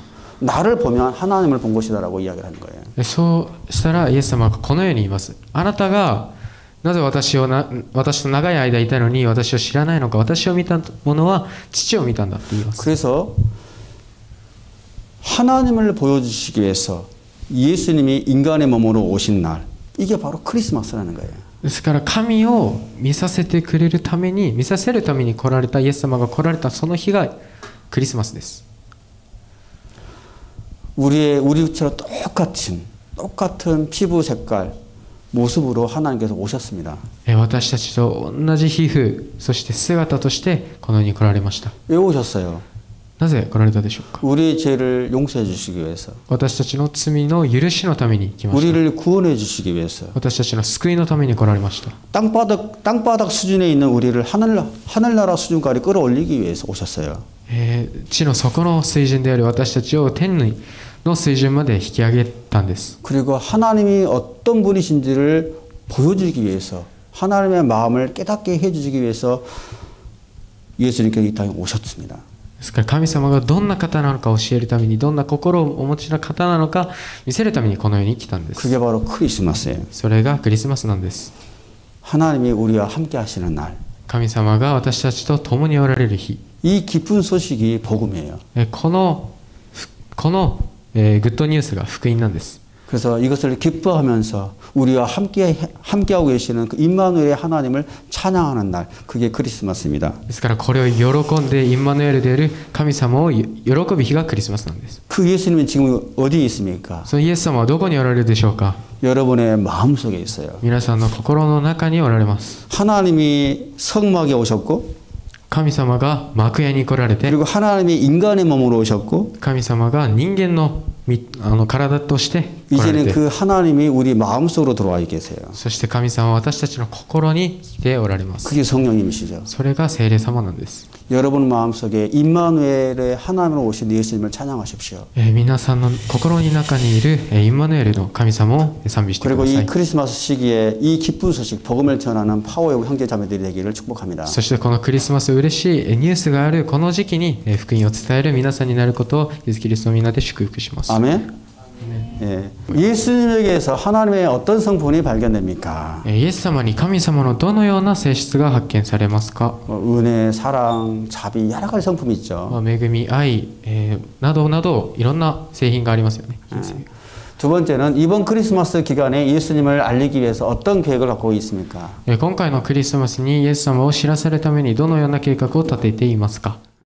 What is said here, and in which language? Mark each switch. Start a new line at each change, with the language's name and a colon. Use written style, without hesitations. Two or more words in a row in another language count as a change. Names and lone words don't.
Korean: 나를 보면 하나님을 본 것이다라고 이야기를 하는 거예요.
Japanese: そうしたらイエス様がこのように言います。あなたがなぜ私と長い間いたのに私を知らないのか。私を見た者は父を見たんだって言います。
Korean: 그래서 하나님을 보여주시기 위해서 예수님이 인간의 몸으로 오신 날 이게 바로 크리스마스라는 거예요.
Japanese: ですから神を見させてくれるために見させるために来られたイエス様が来られたその日がクリスマスです。
Korean: 우리처럼 똑같은 피부 색깔 모습으로 하나님께서 오셨습니다.
Japanese: 私たちと同じ皮膚そして姿としてこの世に来られました。
Korean: 왜 오셨어요?
Japanese: なぜ来られたでしょうか。
Korean: 우리의 죄를 용서해 주시기 위해서.
Japanese: 私たちの罪の許しのために来ました。
Korean: 우리를 구원해 주시기 위해서.
Japanese: 私たちの救いのために来られました。
Korean: 땅바닥 수준에 있는 우리를 하늘나라 수준까지 끌어올리기 위해서 오셨어요.
Japanese: 地の底の水準である私たちを天の水準まで引き上げたんです。
Korean: 그리고 하나님이 어떤 분이신지를 보여주기 위해서 하나님의 마음을 깨닫게 해주시기 위해서 예수님께서 이 땅에 오셨습니다.
Japanese: ですから神様がどんな方なのか教えるためにどんな心をお持ちの方なのか見せるためにこの世に来たんです。
Korean: 그게 바로 크리스마스예요.
Japanese: それがクリスマスなんです。
Korean: 하나님이 우리와 함께 하시는 날.
Japanese: 神様が私たちと共におられる日。
Korean: 이 기쁜 소식이 복음이에요.
Japanese: この
English: good news
Japanese: が福音なんです。
Korean: 그래서 이것을 기뻐하면서 우리와 함께하고 계시는 그 임마누엘의 하나님을 찬양하는 날, 그게 크리스마스입니다.
Japanese: ですからこれを喜んでインマヌエルである神様を喜ぶ日がクリスマスなんです。
Korean: 그 예수님은 지금 어디에 있습니까?
Japanese: そのイエス様はどこにおられるでしょうか。
Korean: 여러분의 마음속에 있어요.
Japanese: 皆さんの心の中におられます。
Korean: 하나님이 성막에 오셨고
Japanese: 神様が幕屋に来られて
Korean: 그리고 하나님이 인간의 몸으로 오셨고
Japanese: 神様が人間の体として来られ
Korean: 이제는
Japanese: て
Korean: 그 하나님이 우리 마음속으로 들어와 계세요.
Japanese: そして神様は私たちの心に来ておられます。
Korean: 그게 성령님이시죠.
Japanese: それが聖霊様なんです。
Korean: 여러분 마음속에 임마누엘의 하나님으로 오신 예수님을 찬양하십시오.
Japanese: 皆さんの心の中にいるインマヌエルの神様を賛美してく
Korean: 그리고
Japanese: ださ
Korean: 이
Japanese: い。
Korean: 크리스마스 시기에 이 기쁜 소식, 복음을 전하는 파워의 형제자매들이 되기를 축복합니다.
Japanese: そしてこのクリスマス嬉しいニュースがあるこの時期に福音を伝える皆さんになることをイエスキリストの皆で祝福します。
Korean: 아멘. 예. 예수님에게서 하나님의 어떤 성분이 발견됩니까?
Japanese: イエス様に神様のどのような性質が発見されますか。
Korean: 은혜, 사랑, 자비 여러 가지 성품이 있죠.
Japanese: 恵み、愛、などなどいろんな製品がありますよね。
Korean: 두 번째는 이번 크리스마스 기간에 예수님을 알리기 위해서 어떤 계획을 갖고 있습니까?
Japanese: 今回のクリスマスにイエス様を知らせるためにどのような計画を立てていますか？